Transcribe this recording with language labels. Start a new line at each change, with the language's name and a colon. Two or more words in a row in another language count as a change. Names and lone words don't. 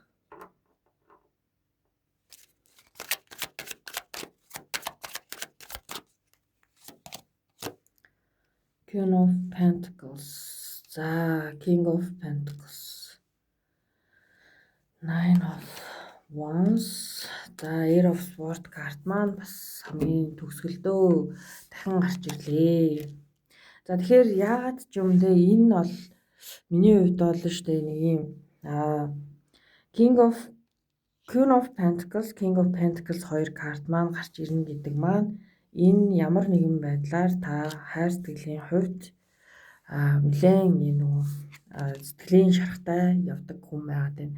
English: Queen of Pentacles. За King of Pentacles. Nine of Wands.
Mongolian: За
English: Air of Swords
Mongolian: карт маань бас хамгийн төгсгөлдөө дахин гарч ирлээ. За тэгэхээр яагаад ч юм те энэ бол миний хувьд бол штэ нэг юм
English: Queen of Pentacles
Mongolian: хоёр карт маань гарч ирнэ гэдэг маань энэ ямар нэгэн байдлаар та хайр сэтгэлийн хувьд нэлээд нөгөө сэтгэлийн шарахтай явдаг хүн байгаад байна.